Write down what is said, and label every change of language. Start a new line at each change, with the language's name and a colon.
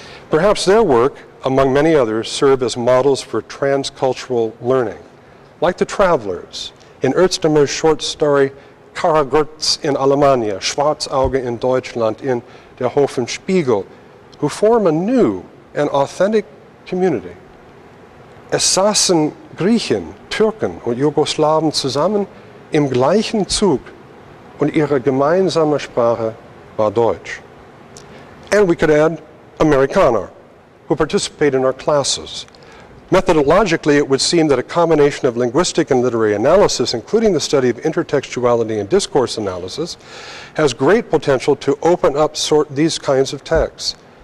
English: Perhaps their work, among many others, serve as models for transcultural learning, like the travelers in Özdamar's short story Karagurz in Alemannia, Schwarzauge in Deutschland, in Der Hof im Spiegel, who form a new and authentic community.
German: Es saßen Griechen, Türken und Jugoslawen zusammen im gleichen Zug und ihre gemeinsame Sprache war Deutsch.
English: And we could add Amerikaner, who participate in our classes. Methodologically, it would seem that a combination of linguistic and literary analysis, including the study of intertextuality and discourse analysis, has great potential to open up these kinds of texts.